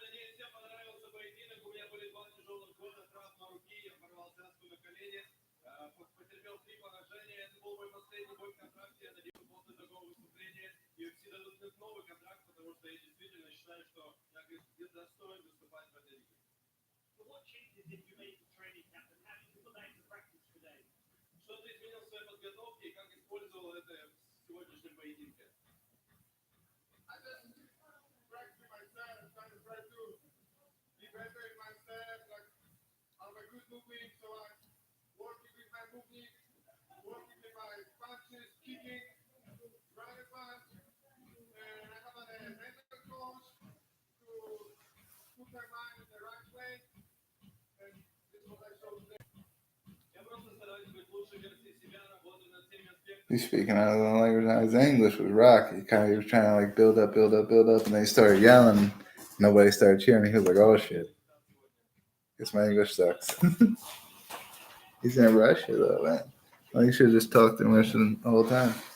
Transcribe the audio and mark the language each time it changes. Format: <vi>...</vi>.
<ru>Надеюсь, всем понравился поединок. У меня были 2 тяжелых года, травма руки, я порвал связку на колене, потерпел 3 поражения. Это был мой последний бой в контракте. Я надеюсь, после такого выступления UFC дадут мне новый контракт, потому что я действительно считаю, что я достоин выступать в этой лиге.</ru> <en>So what changes did you make in training camp and how did you put that into practice today?</en> <ru>Что ты изменил в своей подготовке и как использовал это в сегодняшнем поединке?</ru> <en>I just practice myself, trying to be better in myself, like I have a good movement, so I'm working with my movement, working with my punches, kicking, running punch, and I have a mental coach to put my mind in the right place, and this is what I show today.</en> <ru>Я просто стараюсь быть лучшей версией себя, работаю над всеми аспектами.</ru> <en>He's speaking out of the language now. His English was rocky. He was trying to like build up, and then he started yelling. Nobody started cheering. He was like, "Oh shit, guess my English sucks." He's in Russia though, man. Well, you should have just talked in Russian the whole time.</en>